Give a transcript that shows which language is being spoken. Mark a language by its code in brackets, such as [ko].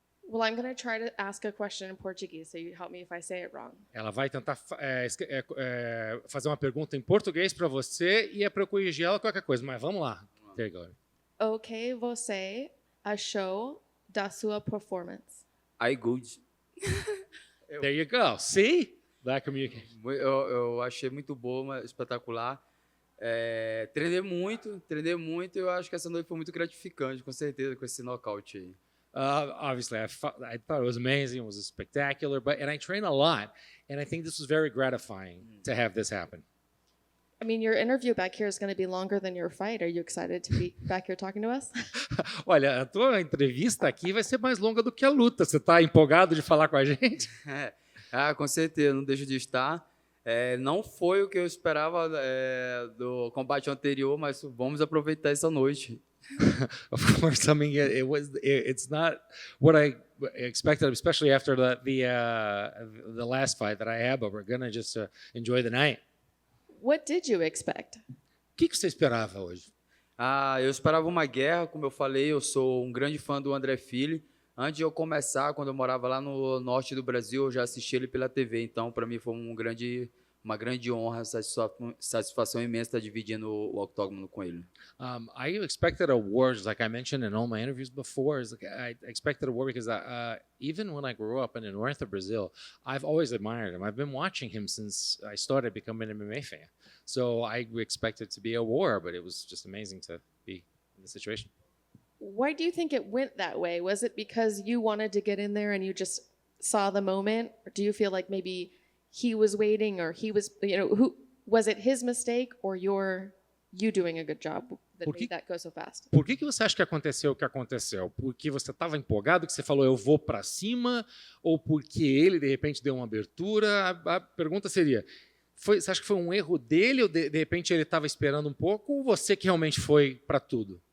[en] Well, I'm going to try to ask a question in Portuguese, so you help me if I say it wrong. [pt] Ela vai tentar fazer uma pergunta em português para você e é para eu corrigir ela qualquer coisa, mas vamos lá. [en] There you go. [pt] O que você achou da sua performance? [en] I good. There you go. See? That communication. [pt] Eu achei muito boa, espetacular. Treinei muito. Eu acho que essa noite foi muito gratificante, com certeza, com esse nocaute aí. [en] Obviously, I thought it was amazing. It was spectacular, and I train a lot, and I think this was very gratifying to have this happen. I mean, your interview back here is going to be longer than your fight. Are you excited to be back here talking to us? [pt] Olha, a tua entrevista aqui vai ser mais longa do que a luta. Você está empolgado de falar com a gente? Com certeza, não deixo de estar. Não foi o que eu esperava do combate anterior, mas vamos aproveitar essa noite. [en] Of course, I mean it's not what I expected, especially after the last fight that I had. But we're gonna just enjoy the night. What did you expect? [pt] O que você esperava hoje? Eu esperava uma guerra, como eu falei. Eu sou um grande fã do Andre Fili. Antes de eu começar, quando eu morava lá no norte do Brasil, eu já assisti ele pela TV. Então, para mim, foi uma grande honra, satisfação imensa estar dividindo o octógono com ele. [en] I expected a war, just like I mentioned in all my interviews before. I expected a war because even when I grew up in the north of Brazil, I've always admired him. I've been watching him since I started becoming an MMA fan. So I expected to be a war, but it was just amazing to be in the situation. Why do you think it went that way? Was it because you wanted to get in there and you just saw the moment? Or do you feel like maybe he was waiting, or he was, was it his mistake or you doing a good job that made that go so fast? [pt] Por que você acha que aconteceu o que aconteceu? Porque você estava empolgado, que você falou eu vou para cima, ou porque ele de repente deu uma abertura? A pergunta seria, você acha que foi um erro dele, ou de repente ele estava esperando um pouco, ou você que realmente foi para tudo?